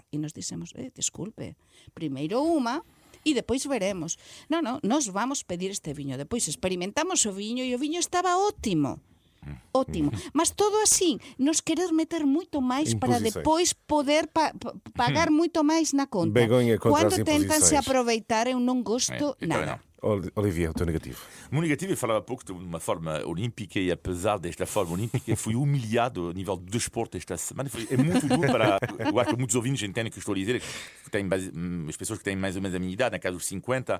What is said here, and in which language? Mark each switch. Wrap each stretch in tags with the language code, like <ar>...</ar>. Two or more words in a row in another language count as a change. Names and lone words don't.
<gl>E nos dixemos, desculpe, primeiro unha, e depois veremos. Non, nos vamos pedir este viño. Depois experimentamos o viño e o viño estaba ótimo.</gl> <pt>Ótimo.</pt> <gl>Mas todo así, nos querer meter moito máis para depois poder pagar moito máis na conta.</gl> <pt>Begonha contra as</pt> <gl>Quando tentan-se</gl> <pt>imposições.</pt> <gl>aproveitar, eu non gosto nada.</gl> <pt>Olivia, o teu negativo. O meu negativo, eu falava há pouco de uma forma olímpica e apesar desta forma olímpica, fui humilhado a nível do desporto esta semana. É muito duro para... Eu acho que muitos ouvintes entendem o que eu estou a dizer, que têm as pessoas que têm mais ou menos a minha idade, na casa dos 50.</pt>